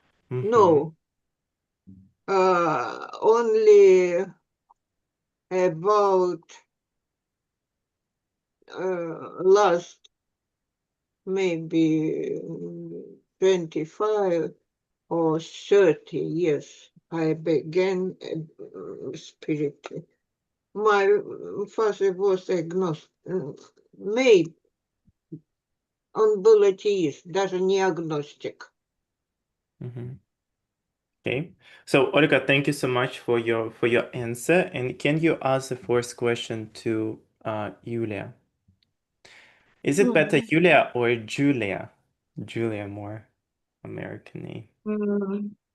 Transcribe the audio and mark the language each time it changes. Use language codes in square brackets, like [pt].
[en] No, only about last maybe 25 or 30 years I began spirit. My father was agnostic, maybe [ru] он был атеист, даже не агностик. [en] Okay, so Olga, thank you so much for your answer. And can you ask the first question to Yulia? Is it better Yulia or Julia? Julia, more American name.